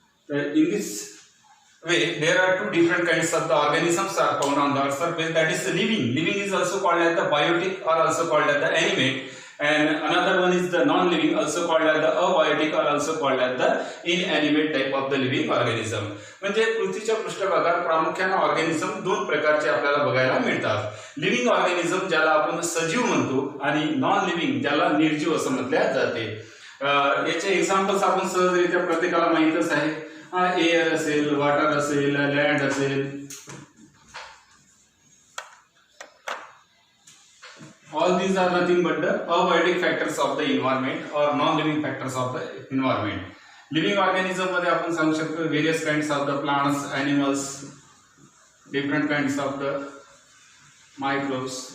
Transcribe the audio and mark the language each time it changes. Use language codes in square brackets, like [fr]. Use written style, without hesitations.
[en] In this way, there are two different kinds of the organisms are found on the earth surface. That is the living. Living is also called as the biotic or also called as the animate. And another one is the non-living, also called as the abiotic or also called as the inanimate type of the living organism. [mr] म्हणजे पृथ्वीच्या पृष्ठभागात प्रामुख्याने organism दोन प्रकारचे आपल्याला बघायला मिळतात. Living organism ज्याला आपण सजीव म्हणतो आणि नॉन लिव्हिंग ज्याला निर्जीव असं म्हटले जाते. याचे एक्झाम्पल्स आपण सहजरित्या प्रत्येकाला माहितच आहे. एअर असेल, वॉटर असेल, लँड असेल. [en] All these are nothing but the abiotic factors of the environment or non-living factors of the environment. Living organism [mr] मध्ये आपण सांगू शकतो [en] various kinds of the plants, animals, different kinds of the microbes.